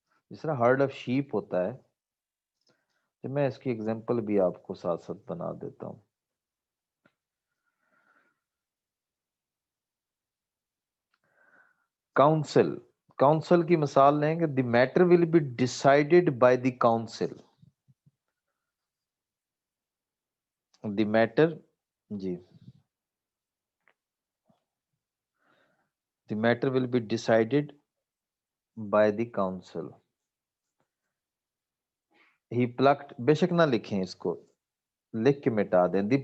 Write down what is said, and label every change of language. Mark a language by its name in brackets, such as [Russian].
[Urdu] جس طرح [English] herd of sheep [Urdu] ہوتا ہے، تو میں اس کی ایگزامپل بھی آپ کو ساتھ ساتھ بنا دیتا ہوں. کاؤنسل، کاؤنسل کی مثال لیں کہ [English] The matter will be decided by the council. The matter, جی، the matter will be decided by the council. He plucked, [Urdu] بے شک نہ لکھیں اس کو، لکھ کے مٹا دیں.